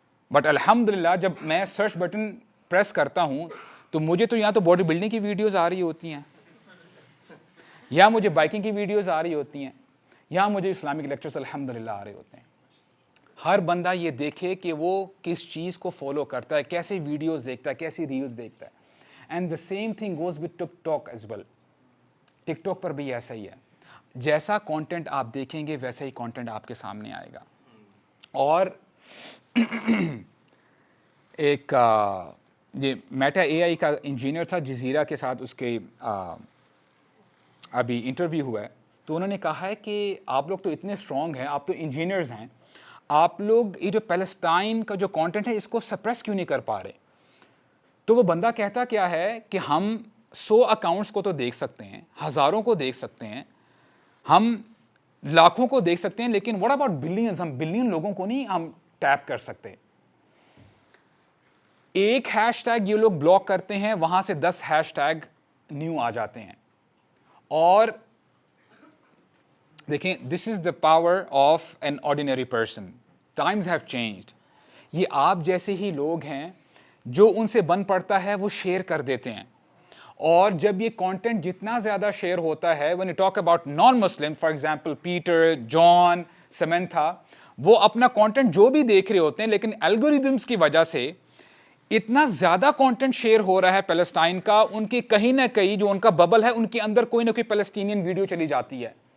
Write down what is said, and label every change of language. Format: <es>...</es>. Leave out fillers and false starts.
<ur>But الحمدللہ جب میں سرچ بٹن پریس کرتا ہوں تو مجھے تو یہاں تو باڈی بلڈنگ کی ویڈیوز آ رہی ہوتی ہیں، یا مجھے بائکنگ کی ویڈیوز آ رہی ہوتی ہیں، یا مجھے اسلامک لیکچرز الحمدللہ آ رہے ہوتے ہیں. ہر بندہ یہ دیکھے کہ وہ کس چیز کو فالو کرتا ہے، کیسے ویڈیوز دیکھتا ہے، کیسی ریلز دیکھتا ہے.</ur> <en>And the same thing goes with TikTok as well.</en> <ur>Tick talk پر بھی ایسا ہی ہے، جیسا کانٹینٹ آپ دیکھیں گے ویسا ہی کانٹینٹ آپ کے سامنے آئے گا. اور ایک یہ میٹا اے آئی کا انجینئر تھا جزیرہ کے ساتھ اس کے ابھی انٹرویو ہوا ہے تو انہوں نے کہا ہے کہ آپ لوگ تو اتنے اسٹرانگ ہیں, آپ تو انجینئرز ہیں, آپ لوگ یہ جو پیلسٹائن کا جو کانٹینٹ ہے اس کو سپریس کیوں نہیں کر پا رہے؟ تو وہ بندہ کہتا کیا ہے کہ ہم 100 اکاؤنٹس کو تو دیکھ سکتے ہیں, ہزاروں کو دیکھ سکتے ہیں, ہم لاکھوں کو دیکھ سکتے ہیں, لیکن</ur> <en>what about billions,</en> <ur>ہم بلین لوگوں کو نہیں ہم ٹیپ کر سکتے. ایک ہیش ٹیگ یہ لوگ بلاک کرتے ہیں, وہاں سے 10 ہیش ٹیگ نیو آ جاتے ہیں. اور دیکھیں,</ur> <en>This is the power of an ordinary person. Times have changed.</en> <ur>یہ آپ جیسے ہی لوگ ہیں, جو ان سے بن پڑتا ہے وہ شیئر کر دیتے ہیں. اور جب یہ کانٹینٹ جتنا زیادہ شیئر ہوتا ہے,</ur> <en>when you talk about non-Muslim, for example</en> <ur>Peter, جان, سمنتھا, وہ اپنا کانٹینٹ جو بھی دیکھ رہے ہوتے ہیں, لیکن الگوریدمس کی وجہ سے اتنا زیادہ کانٹینٹ شیئر ہو رہا ہے پیلسٹائن کا, ان کی کہیں نہ کہیں جو ان کا ببل ہے ان کے اندر کوئی نہ کوئی پیلسٹینین ویڈیو چلی جاتی ہے.</ur>